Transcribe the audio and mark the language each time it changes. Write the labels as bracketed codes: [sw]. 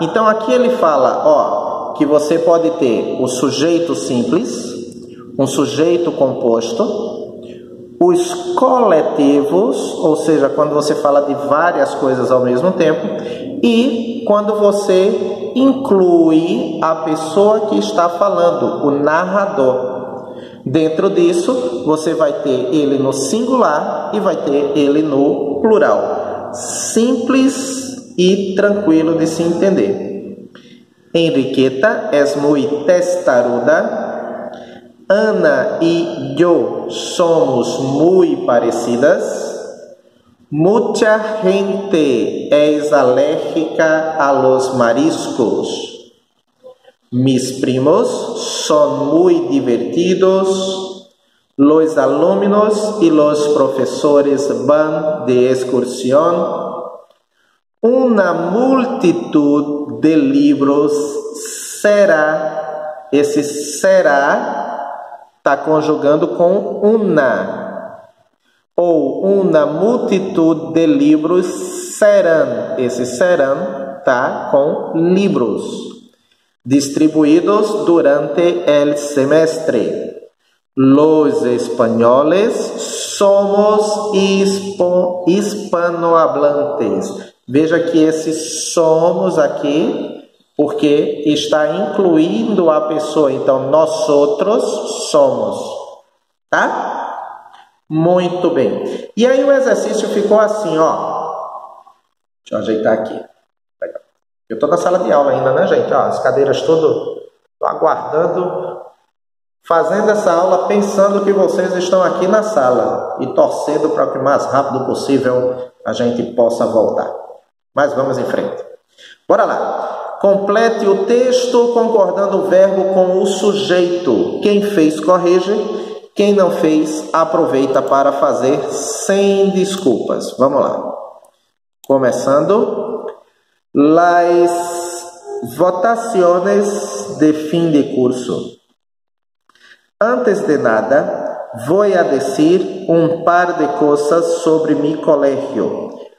[pt] Então aqui ele fala, ó, que você pode ter o sujeito simples, um sujeito composto, os coletivos, ou seja, quando você fala de várias coisas ao mesmo tempo, e quando você inclui a pessoa que está falando, o narrador. Dentro disso, você vai ter ele no singular e vai ter ele no plural. Simples e tranquilo de se entender. [es] Enriqueta es muy testaruda. Ana y yo somos muy parecidas. Mucha gente es alérgica a los mariscos. Mis primos son muy divertidos. Los alumnos y los profesores van de excursión. Una multitud de libros será. [pt] Esse será está conjugando com una. Ou uma multitud de livros serão. Esse serão está com livros. [es] Distribuidos durante el semestre. Los españoles somos hispanohablantes. [pt] Veja que esse somos aqui, porque está incluindo a pessoa. Então, nós outros somos. Tá? Muito bem. E aí o exercício ficou assim, ó. Deixa eu ajeitar aqui. Eu estou na sala de aula ainda, né, gente? Ó, as cadeiras todas aguardando, fazendo essa aula, pensando que vocês estão aqui na sala e torcendo para que o mais rápido possível a gente possa voltar. Mas vamos em frente. Bora lá. Complete o texto concordando o verbo com o sujeito. Quem fez, corrige. Quem não fez, aproveita para fazer sem desculpas. Vamos lá. Começando. [es] Las votaciones de fin de curso. Antes de nada, voy a decir un par de cosas sobre mi colegio.